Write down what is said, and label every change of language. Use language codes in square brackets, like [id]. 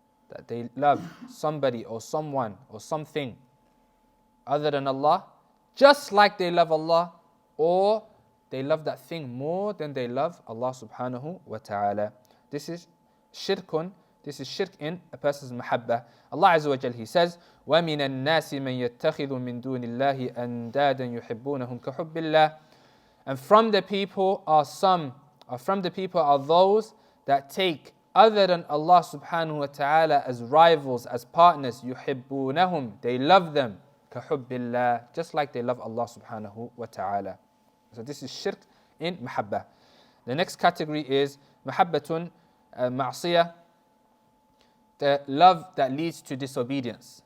[en] That they love somebody or someone or something other than Allah, just like they love Allah, or they love that thing more than they love Allah subhanahu wa ta'ala. This is shirkun, this is shirk in a person's mahabbah. [ar] Allah Azza wa Jal, [en] He says, [ar] وَمِنَ النَّاسِ مَنْ يَتَّخِذُ مِن دُونِ اللَّهِ أَنْدَادًا يُحِبُّونَهُمْ كَحُبِّ اللَّهِ. [en] And from the people are those that take other than Allah subhanahu wa ta'ala as rivals, as partners. [ar] يُحِبُّونَهُمْ, [en] they love them. [ar] كَحُبِّ اللَّهِ, [en] just like they love Allah subhanahu wa ta'ala. So this is shirk in mahabbah. The next category is mahabbatun ma'siyah, the love that leads to disobedience.